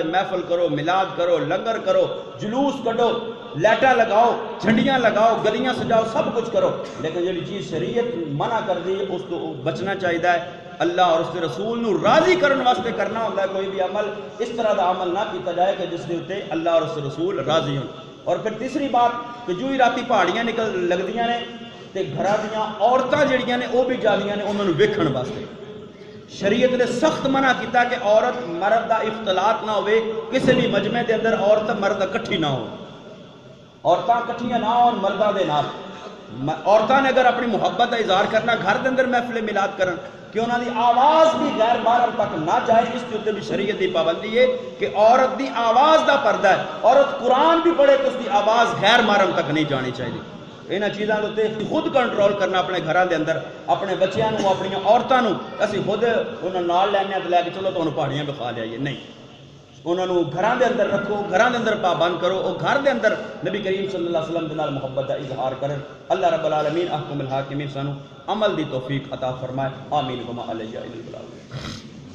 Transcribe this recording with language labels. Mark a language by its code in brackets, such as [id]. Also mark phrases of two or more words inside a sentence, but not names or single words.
[pa] محفل کرو، میلاد کرو، لنگر کرو، جلوس کڈو، لائٹاں لگاؤ، جھنڈیاں لگاؤ، گلیاں سجاؤ، سب کچھ کرو، لیکن جڑی چیز شریعت منع کر دی اس تو بچنا چاہیے ہے. اللہ [ur] اور اس کے رسول [pa] نو راضی کرن واسطے [ur] کرنا ہوتا ہے کوئی بھی عمل. [pa] اس طرح دا عمل نہ کیتا جائے کہ جس دے اوتے [ur] اللہ اور اس کے رسول راضی ہوں. اور پھر تیسری بات کہ جو [pa] ہی راتی پہاڑیاں نکل لگدیاں نے تے گھراں دیاں عورتاں جڑیاں نے وہ بھی جاندیاں نے انہاں نو ویکھن واسطے. شریعت نے سخت منع کیتا کہ عورت مرد دا اختلاط نہ ہوئے. کسی بھی مجمع دے اندر عورت مرد کٹھی نہ ہو، عورتاں کٹھیاں نہ ہون مرداں دے نال. عورتاں نے اگر [ur] اپنی محبت کا اظہار کرنا [pa] گھر دے اندر محفل میلاد کرن کہ انہاں دی آواز بھی غیر محرم تک نہ جائے. [ur] اس کے اوپر بھی [pa] شریعت دی پابندی ہے کہ عورت دی آواز دا پردہ ہے. عورت قرآن بھی پڑھے تو اس دی آواز غیر محرم تک نہیں جانی چاہیے. انہاں چیزاں تے خود کنٹرول کرنا اپنے گھراں دے اندر، اپنے بچیاں نو، اپنی عورتاں نو اسی خود انہاں نال لینے تے لے کے چلو تانوں پہاڑیاں بکھا لیا نہیں. انہاں نو گھراں دے اندر رکھو، گھراں دے اندر پابند کرو. او گھر دے اندر نبی کریم صلی اللہ علیہ وسلم دے نال محبت دا اظہار کرن. [ar] اللہ رب العالمین احکم الحاکمین [pa] سانو عمل دی توفیق عطا فرمائے. [ar] آمین وما علیہ الا البلاغ.